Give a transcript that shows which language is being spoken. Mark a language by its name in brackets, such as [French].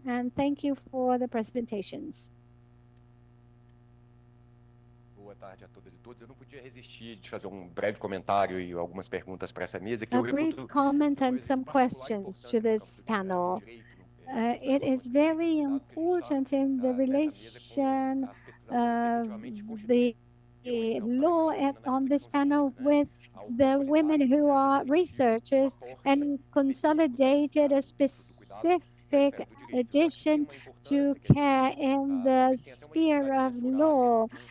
[English] And thank you for the presentations. [Portuguese] Boa tarde a todas e todos. Eu não podia resistir de fazer breve comentário e algumas perguntas para essa mesa que [English] A brief comment and some questions to this panel. It is very important in the relation of the law on this panel with the women who are researchers and consolidated a specific addition to care in the sphere of law.